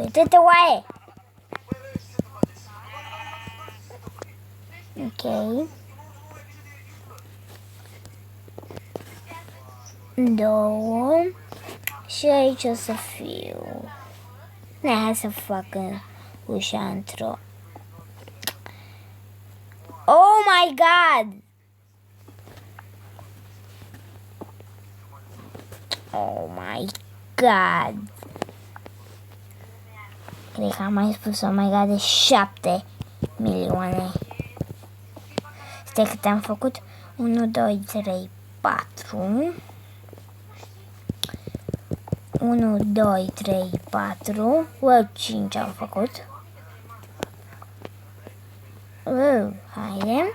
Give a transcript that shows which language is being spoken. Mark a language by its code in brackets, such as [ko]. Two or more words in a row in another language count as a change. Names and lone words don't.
[ro] Dă-te, oaie! Ok. 2. Și aici o să fiu. Hai să fac ușa într-o. [en] Oh my god! Oh my god! [ro] Cred că am mai spus [en] oh my god [ro] de 7 milioane. Stai câte am făcut? 1, 2, 3, 4. 1, 2, 3, 4. 5 am făcut. Haide.